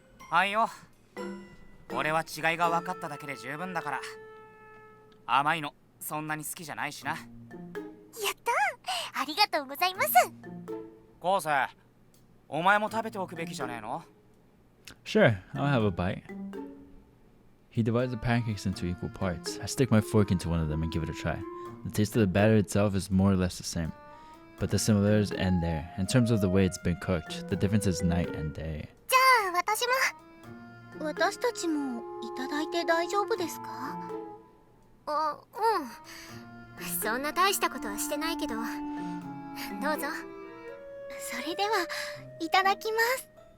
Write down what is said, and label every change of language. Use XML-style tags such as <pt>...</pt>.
<ja>はいよ。俺は違いが分かっただけで十分だから。甘いのそんなに好きじゃないしな。やったー、ありがとうございます。昴生、お前も食べておくべきじゃねえの？</ja> <en>Sure, I'll have a bite. He divides the pancakes into equal parts. I stick my fork into one of them and give it a try. The taste of the batter itself is more or less the same, but the similarities end there. In terms of the way it's been cooked, the difference is night and day.</en> <ja>じゃあ私も。私たちもいただいて大丈夫ですか？うん。そんな大したことはしてないけど。どうぞ。それではいただきます。</ja>